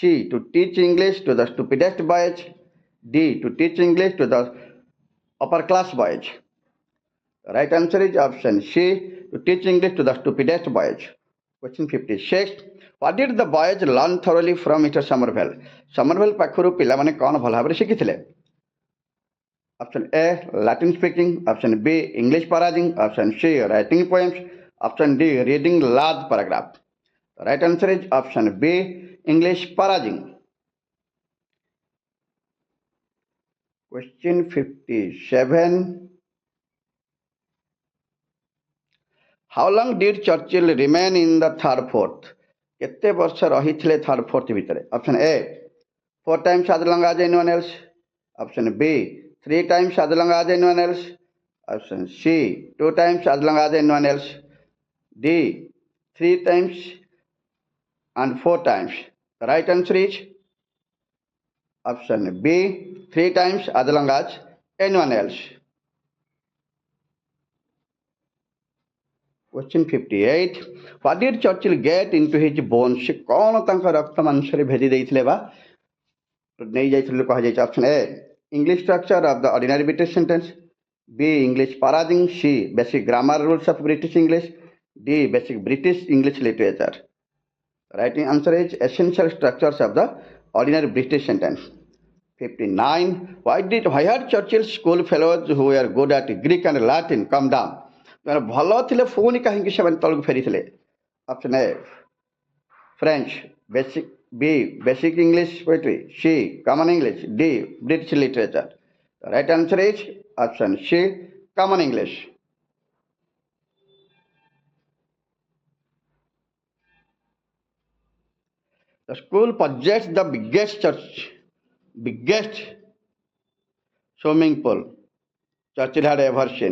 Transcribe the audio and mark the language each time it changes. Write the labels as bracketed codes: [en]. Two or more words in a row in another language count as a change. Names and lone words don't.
[en] To teach English to the stupidest boys. D. To teach English to the upper class boys. The right answer is option C. To teach English to the stupidest boys. Question 56. What did the boys learn thoroughly from Mr. [or] Somerville? Somerville ପାଖରୁ ପିଲାମାନେ କ'ଣ ଭଲ ଭାବରେ ଶିଖିଥିଲେ? [en] Option A. Latin speaking. Option B. English paraging. Option C. Writing poems. Option D. Reading large paragraph. The right answer is option B. English paraging. Question 57. How long did Churchill remain in the third fourth? [or] କେତେ ବର୍ଷ ରହିଥିଲେ [en] third fourth [or] ଭିତରେ? [en] Option A. 4 times as long as anyone else. Option B. 3 times as long as anyone else. Option C. 2 times as long as anyone else. D. 3 times and 4 times. The right answer is option B. 3 times as long as anyone else. Question 58. What did Churchill get into his bones? [or] ସେ କ'ଣ ତାଙ୍କ ରକ୍ତ ମାଂସରେ ଭେଦି ଦେଇଥିଲେ ବା ନେଇ ଯାଇଥିଲେ କୁହାଯାଇଛି? [en] Option A. English structure of the ordinary British sentence. B. English paraging. C. Basic grammar rules of British English. D. Basic British English literature. The right answer is essential structures of the ordinary British sentence. 59. Why had Churchill's school fellows who were good at Greek and Latin come down? [or] ଭଲ ଥିଲେ ପୁଣି କାହିଁକି ସେମାନେ ତଳକୁ ଫେରିଥିଲେ? [en] Option A. French. B. Basic English poetry. C. Common English. D. British literature. The right answer is option C. Common English. The school possessed the biggest swimming pool Churchill had ever seen.